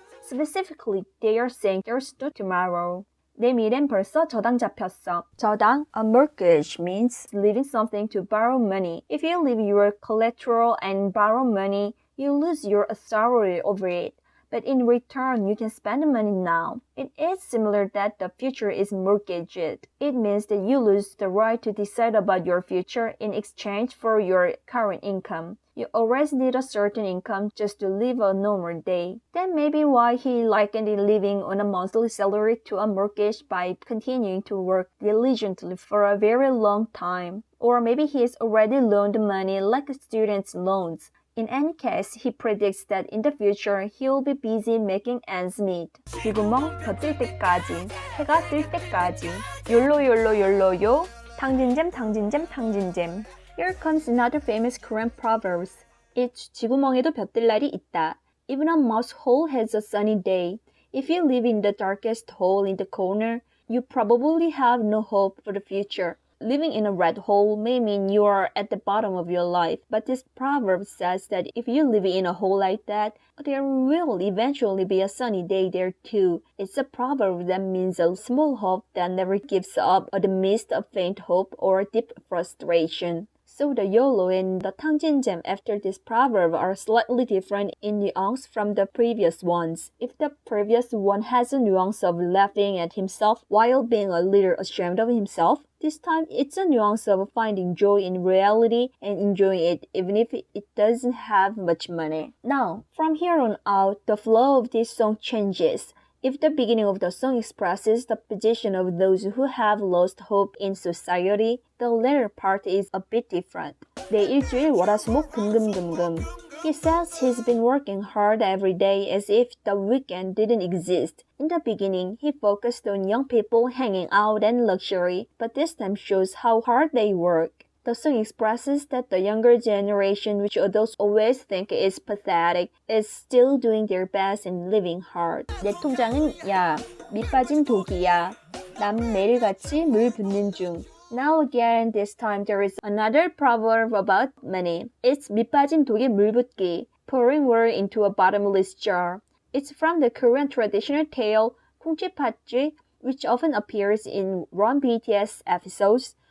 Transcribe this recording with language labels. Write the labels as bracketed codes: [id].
[en] Specifically, they are saying there's no tomorrow. [ko] 내 미래는 벌써 저당 잡혔어. [en] 저당, a mortgage, means leaving something to borrow money. If you leave your collateral and borrow money, you lose your authority over it. But in return, you can spend the money now. It is similar that the future is mortgaged. It means that you lose the right to decide about your future in exchange for your current income. You always need a certain income just to live a normal day. That may be why he likened living on a monthly salary to a mortgage by continuing to work diligently for a very long time. Or maybe he has already loaned money like students' loans. In any case, he predicts that in the future, he will be busy making ends meet. [ko] 쥐구멍 더 뜰 때까지, 해가 뜰 때까지. 욜로. 탕진잼. [en] Here comes another famous Korean Proverbs. [ko] It's 쥐구멍에도 볕 뜰 날이 있다. [en] Even a mouse hole has a sunny day. If you live in the darkest hole in the corner, you probably have no hope for the future. Living in a red hole may mean you are at the bottom of your life, but this proverb says that if you live in a hole like that, there will eventually be a sunny day there too. It's a proverb that means a small hope that never gives up amidst a faint hope or deep frustration. So the YOLO and the 탕진잼 after this proverb are slightly different in nuance from the previous ones. If the previous one has a nuance of laughing at himself while being a little ashamed of himself, this time it's a nuance of finding joy in reality and enjoying it even if it doesn't have much money. Now, from here on out, the flow of this song changes. If the beginning of the song expresses the position of those who have lost hope in society, the latter part is a bit different. [ko] 내 일주일 월화수목 금금금금. [en] He says he's been working hard every day as if the weekend didn't exist. In the beginning, he focused on young people hanging out and luxury, but this time shows how hard they work. The song expresses that the younger generation, which adults always think is pathetic, is still doing their best and living hard. [ko] 내 통장은 야, 밑 빠진 독이야. 남 매일같이 물 붓는 중. [en] Now again, this time there is another proverb about money. It's [ko] 밑 빠진 독에 물 붓기, [en] pouring water into a bottomless jar. It's from the Korean traditional tale 콩쥐팥쥐, which often appears in one BTS episodes.